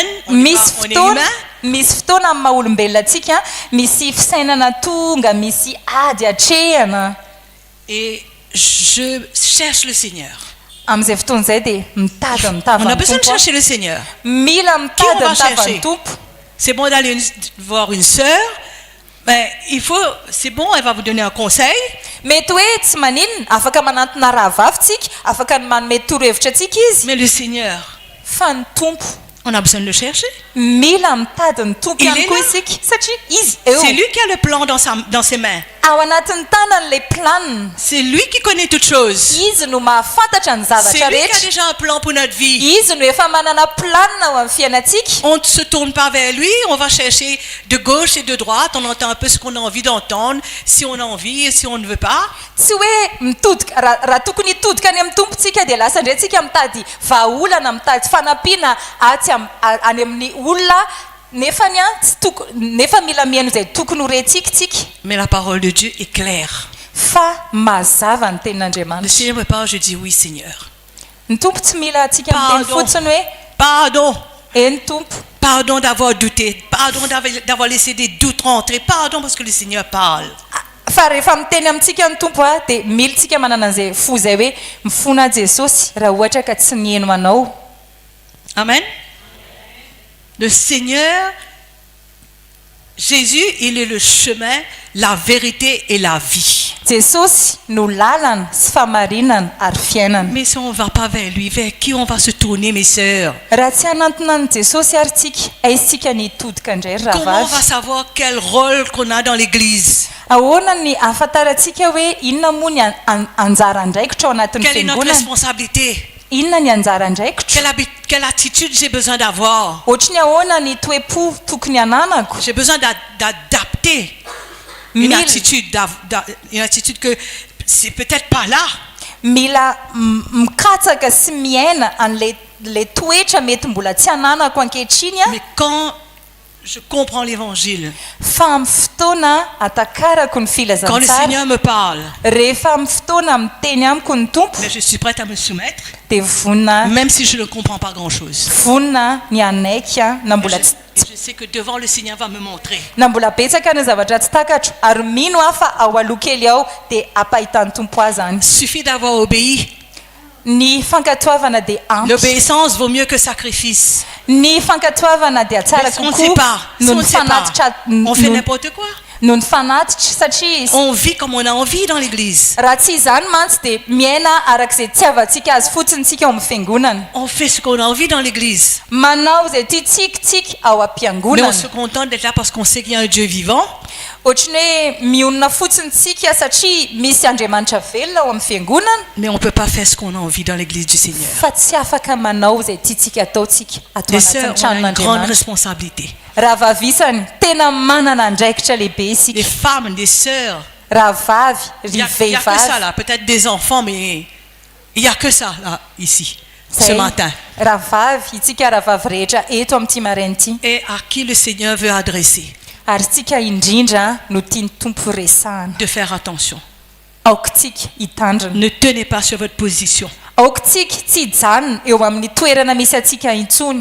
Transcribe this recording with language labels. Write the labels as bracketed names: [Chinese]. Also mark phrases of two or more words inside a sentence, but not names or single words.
[French] On est humain. [Malagasy] Misy fotoana amin'ny maha-olombelona antsika misy fisainana tonga, misy ady hatrehana. [French] Et je cherche le Seigneur. [Malagasy] Amin'izay fotoana izay dia mitady [French] On [Malagasy] mitava [French] a [Malagasy] ny [French] besoin de [Malagasy] tompo. [French] chercher le Seigneur. [Malagasy] Mila [French] Qui on [Malagasy] mitady [French] va [Malagasy] mitava [French] chercher? [Malagasy] ny tompo. [French] C'est bon d'aller voir une sœur. Mais c'est bon, elle va vous donner un conseil. [Malagasy] Mety hoe tsy maninona afaka manantona rahavavitsika, afaka ny manome torohevitra atsika izy, [French] Mais le Seigneur, [Malagasy] fa ny tompo [French] on a besoin de le chercher. [Malagasy] mila mitady ny tompo [French] Il [Malagasy] ihany [French] est [Malagasy] koa [French] là. [Malagasy] isika satria izy eo [French] C'est lui qui a le plan dans ses mains. [Malagasy] ao anatin'ny tanany le planiny. [French] C'est lui qui connaît toutes choses. [Malagasy] Izy no mahafantatra ny [French] C'est [Malagasy] zavatra [French] lui qui a [Malagasy] rehetra. [French] déjà un plan pour notre vie. [Malagasy] Izy no efa manana planina ao amin'ny fiainantsika. [French] On ne se tourne pas vers lui, on va chercher de gauche et de droite, on entend un peu ce qu'on a envie d'entendre, si on a envie et si on ne veut pas. [Malagasy] Tsy hoe mitodika raha tokony hitodika any amin'ny tompontsika dia lasa indray tsika mitady vahaolana, mitady fanampiana atsy any amin'ny olona nefany a tsy nefa mila mihaino izay tokony ho rentsika tsika. [French] Mais la parole de Dieu est claire. [Malagasy] Fa mazava ny [French] Le [Malagasy] tenin'Andriamanitra. [French] Seigneur me parle, je dis oui Seigneur. [Malagasy] Ny tompo tsy mila atsika miteny [French] Pardon. [Malagasy] fotsiny hoe [French] Pardon. [Malagasy] eny tompo, [French] Pardon d'avoir douté. Pardon d'avoir laissé des doutes rentrer. Pardon parce que le Seigneur parle. [Malagasy] fa rehefa miteny amintsika ny tompo a dia mila tsika manana an'izay fo izay hoe mifona Jesosy raha ohatra ka tsy nihaino anao. [French] Amen. Le Seigneur Jésus, il est le chemin, la vérité et la vie. [Malagasy] jesosy no lalana sy famarinana ary fiainana. [French] Mais si on ne va pas vers lui, vers qui on va se tourner, mes sœurs? [Malagasy] Raha tsy hanantona ny jesosy ary tsika aizitsika nitodika indray ry [French] Comment on va [Malagasy] ravavy. [French] savoir quel rôle qu'on a dans l'église? [Malagasy] Ahoana ny ahafantarantsika hoe inona moa ny anjara andraikitra ao anatin'ny [French] Quelle est notre [Malagasy] fiangonana? [French] responsabilité? [Malagasy] Inona ny anjara andraikitra? [French] Quelle attitude j'ai besoin d'avoir? [Malagasy] Ohatry ny ahoana ny toe-po tokony hananako? [French] J'ai besoin d'adapter une attitude que c'est peut-être pas là. [Malagasy] Mila mikatsaka sy miaina an'le toetra mety mbola tsy hananako ankehitriny a. [French] Mais quand je comprends l'évangile, [Malagasy] Fa amin'ny fotoana atakarako ny [French] quand le [Malagasy] filazantsara, [French] Seigneur me parle, [Malagasy] rehefa amin'ny fotoana miteny amiko ny tompo [French] mais je suis prête à me soumettre, [Malagasy] dia vonina [French] même si je ne comprends pas grand-chose. [Malagasy] vonina ny anaiky a na [French] Et [Malagasy] mbola tsy [French] je sais que devant le Seigneur va me montrer. [Malagasy] na mbola betsaka ny zavatra tsy takatro ary mino aho fa ao aloha kely ao dia ampahitan'ny tompo ahy zany. [French] Il suffit d'avoir obéi. [Malagasy] Ny fankatoavana dia ampy. [French] L'obéissance vaut mieux que sacrifice. [Malagasy] Ny fankatoavana dia tsara [French] Mais si on ne sait [Malagasy] kokoa [French] pas, si [Malagasy] no [French] on [Malagasy] ny [French] ne sait pas, [Malagasy] fanatitra [French] on fait n'importe quoi. [Malagasy] no ny fanatitra satria [French] On vit comme on a envie dans l'église. [Malagasy] raha tsy izany mantsy dia miaina arak'izay itiavantsika azy fotsiny tsika ao amin'ny fiangonana. [French] On fait ce qu'on a envie dans l'église. [Malagasy] Manao izay tiatsiatsika ao [French] Mais on [Malagasy] am-piangonana. [French] se contente d'être là parce qu'on sait qu'il y a un Dieu vivant. [Malagasy] Ohatry ny hoe mionona fotsiny tsika satria misy Andriamanitra velona ao amin'ny fiangonana, [French] Mais on ne peut pas faire ce qu'on a envie dans l'église du Seigneur. [Malagasy] fa tsy afaka manao izay tiatsika ataotsika ato [French] Les [Malagasy] anatin'ny [French] sœurs, on a une grande [Malagasy] tranon'Andriamanitra. [French] responsabilité. [Malagasy] Raha vavisany tena manana andraikitra lehibe [French] Des [Malagasy] isika. [French] femmes, des sœurs. [Malagasy] Raha vavy [French] Il [Malagasy] ry [French] n'y a, que ça [Malagasy] vehivavy. [French] là. Peut-être des enfants, mais il n'y a que ça là, ici, ce matin. [Malagasy] Raha vavy itsika raha vavy rehetra eto amin'ity maraina ity. [French] Et à qui le Seigneur veut adresser. [Malagasy] Ary tsika indrindra no tiany tompo resahana. [French] De faire attention. [Malagasy] Aoka tsika hitandrina. [French] Ne tenez pas sur votre position. [Malagasy] Aoka tsika tsy hijanona eo amin'ny toerana misy atsika intsony.